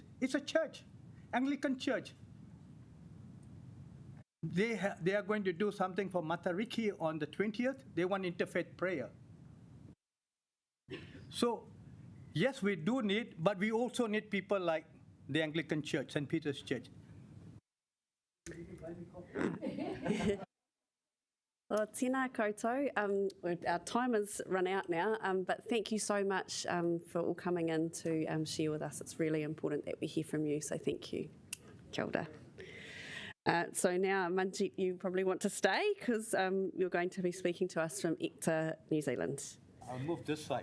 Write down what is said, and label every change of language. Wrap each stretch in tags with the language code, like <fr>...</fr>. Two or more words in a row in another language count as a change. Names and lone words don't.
<en>It's a church, Anglican church. They are going to do something for Matariki on the 20th. They want interfaith prayer. So, yes, we do need, but we also need people like the Anglican Church, St. Peter's Church.</en> <mi>Well, tēnā koutou.</mi> <en>Our time has run out now, but thank you so much for all coming in to share with us. It's really important that we hear from you, so thank you.</en> <mi>Kia ora.</mi> <en>So now, Manjit, you probably want to stay because you're going to be speaking to us from ECTA, New Zealand. I'll move this side.</en>